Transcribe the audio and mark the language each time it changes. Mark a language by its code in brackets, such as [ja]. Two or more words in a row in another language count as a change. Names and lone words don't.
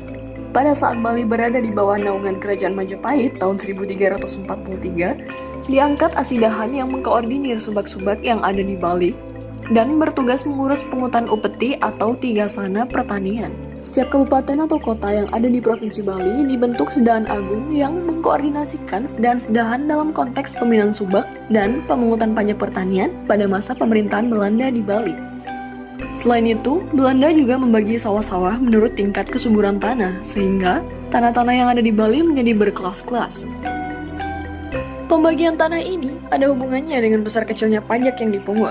[id] Pada saat Bali berada di bawah naungan Kerajaan Majapahit tahun 1343, diangkat Asidahan yang mengkoordinir subak-subak yang ada di Bali dan bertugas mengurus pungutan upeti atau tigasana pertanian. Setiap kabupaten atau kota yang ada di Provinsi Bali dibentuk Sedahan Agung yang mengkoordinasikan sedahan-sedahan dalam konteks pembinaan subak dan pemungutan pajak pertanian pada masa pemerintahan Belanda di Bali. Selain itu, Belanda juga membagi sawah-sawah menurut tingkat kesuburan tanah, sehingga tanah-tanah yang ada di Bali menjadi berkelas-kelas. Pembagian tanah ini ada hubungannya dengan besar kecilnya pajak yang dipungut.